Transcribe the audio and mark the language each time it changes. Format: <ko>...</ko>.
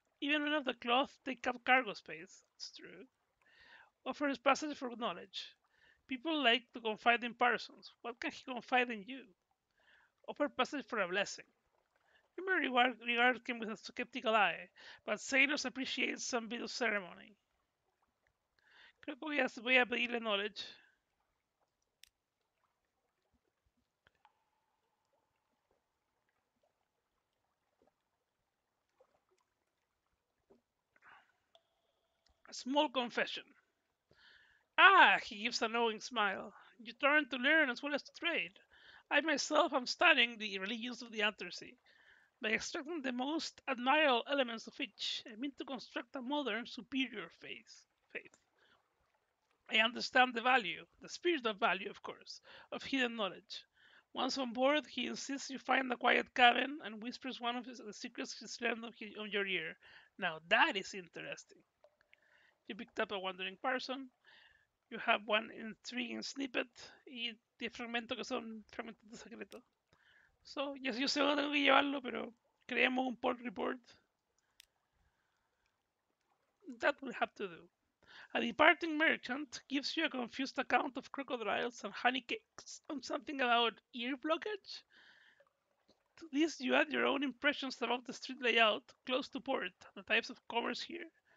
<en>Even men of the cloth take up cargo space. It's true. Offers passage for knowledge. People like to confide in persons. What can he confide in you? Offer passage for a blessing. You may regard him with a skeptical eye, but sailors appreciate some bit of ceremony.</en> <es>Creo que voy a pedirle knowledge.</es> <en>A small confession. Ah, he gives a knowing smile. You turn to learn as well as to trade. I myself am studying the religions of the Undersea. By extracting the most admirable elements of each, I mean to construct a modern, superior faith. I understand the value, the spiritual value, of course, of hidden knowledge. Once on board, he insists you find a quiet cabin and whispers one of the secrets he's learned on your ear. Now that is interesting. You picked up a wandering person. You have one intriguing snippet</en> <es>y 10 fragmentos que son fragmentos de secreto.</es> <en>So, yes,</en> <es>yo sé dónde tengo que llevarlo, pero creemos un port report.</es> <en>That will have to do. A departing merchant gives you a confused account of crocodiles and honey cakes and something about ear blockage. To this, you add your own impressions about the street layout close to port, the types of commerce here.</en>